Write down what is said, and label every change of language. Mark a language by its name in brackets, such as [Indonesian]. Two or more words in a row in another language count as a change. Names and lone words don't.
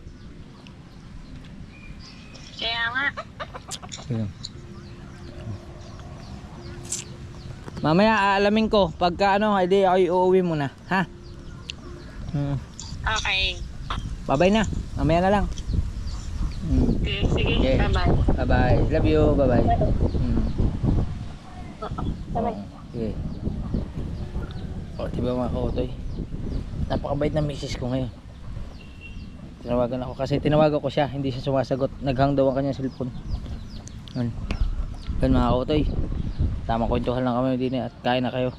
[Filipino] Kaya nga. Mamaya aalamin ko pagka ano, hindi ako iuwi muna, ha? Okay. Bye-bye na. Mamaya na lang. Sige, Okay. bye-bye. Bye-bye. [English] Love you. [Filipino] Bye-bye. Bye-bye. Okay. Diba mga kautoy? Napakabait na misis ko ngayon. Tinawagan ako kasi tinawagan ko siya, hindi siya sumasagot. Naghang daw ang kanyang cellphone. Yan mga kautoy. Tamang kwentuhan lang kami din at kain na kayo.